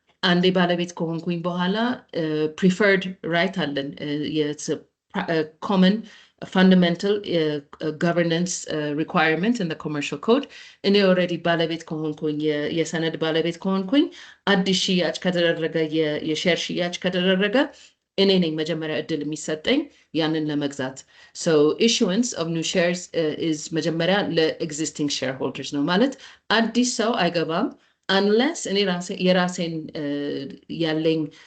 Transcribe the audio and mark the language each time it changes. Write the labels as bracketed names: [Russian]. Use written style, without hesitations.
[Amharic] And ባለቤት ከሆንኩኝ በኋላ [English] preferred right [Amharic] አለን. [English] It's a common fundamental governance requirement in the commercial code. [Amharic] እኔ already ባለቤት ከሆንኩኝ የሰነድ ባለቤት ከሆንኩኝ አዲስ ሽያጭ ከተደረገ የሼር ሽያጭ ከተደረገ እኔ ነኝ መጀመሪያ እድል የሚሰጠኝ ያንን ለመግዛት። [English] So issuance of new shares is [Amharic] መጀመሪያ ለexisting shareholders ነው ማለት አዲስ ሰው አይገባም unless እኔ የራሴን ያለኝ